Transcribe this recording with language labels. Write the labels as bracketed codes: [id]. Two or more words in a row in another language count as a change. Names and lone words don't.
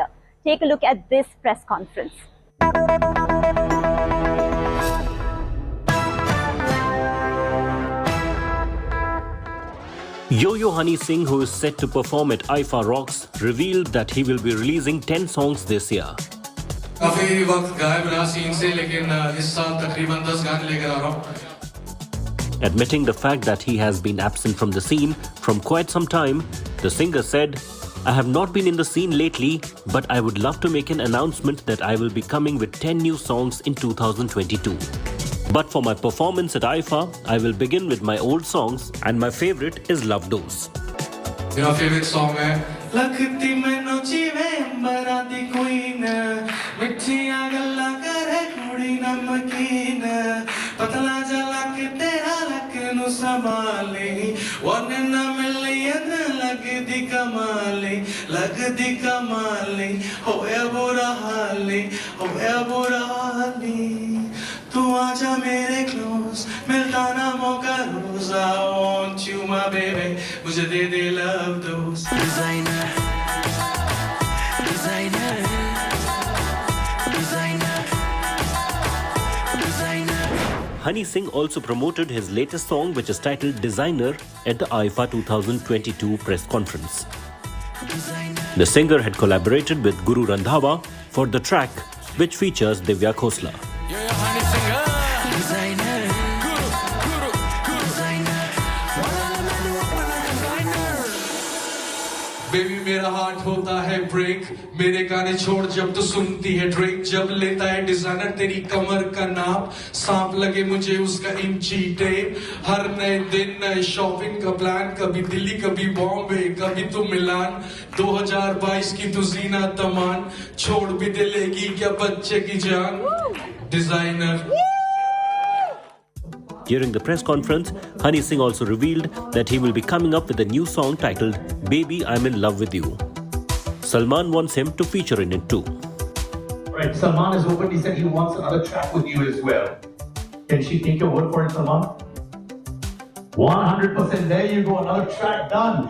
[en] Take a look at this press conference. Yo-Yo Honey Singh, who is set to perform at IFA Rocks, revealed that he will be releasing 10 songs this year. [hi] काफी वक्त गायब रहा सीन से, लेकिन इस साल तकरीबन 10 गाने लेकर आ रहा हूं. [en] Admitting the fact that he has been absent from the scene from quite some time, the singer said, "I have not been in the scene lately, but I would love to make an announcement that I will be coming with 10 new songs in 2022. But for my performance at IFA, I will begin with my old songs, and my favorite is Love Dose." [hi] मेरा फेवरेट सॉन्ग है [pa] ਲਗਤੀ ਮੈਨੂੰ ਜੀਵੇ ਅੰਬਰਾਂ ਦੀ ਕੁਈਨ, ਮਿਠੀਆਂ ਗੱਲਾਂ ਕਰੇ ਕੁੜੀ ਨਮਕੀਨ, ਪਤਲਾ ਜਾ ਲੱਕ ਤੇਰਾ ਲੱਕ ਨੂੰ ਸੰਭਾਲੇ, [en] 1 in a million [pa] ਲਗਦੀ ਕਮਾਲੇ, ਹੋਇਆ ਬੁਰਾ ਹਾਲੀ, ਤੂੰ ਆਜਾ ਮੇਰੇ ਕਲੋਜ਼, ਮਿਲਤਾ ਨਾ ਮੌਕਾ ਰੋਜ਼, [en] I want you my baby, [hi] मुझे दे दे [en] love dose. [hi] Designer. [en] Honey Singh also promoted his latest song, which is titled Designer, at the IFA 2022 press conference. The singer had collaborated with Guru Randhawa for the track, which features Divya Khosla. [hi] बेबी मेरा हार्ट होता है ब्रेक, मेरे गाने छोड़ जब तो सुनती है ड्रेक, जब लेता है डिजाइनर तेरी कमर का नाप, सांप लगे मुझे उसका इंची टेप, हर नए दिन नए शॉपिंग का प्लान, कभी दिल्ली कभी बॉम्बे कभी तो मिलान, 2022 की तो जीना तमान, छोड़ भी दे लेगी क्या बच्चे की जान, डिजाइनर. [en] During the press conference, Honey Singh also revealed that he will be coming up with a new song titled Baby I'm in Love with You. Salman wants him to feature in it too. Right, Salman has opened, he said he wants another track with you as well. Can she take your word for it, Salman? 100%, there you go, another track done.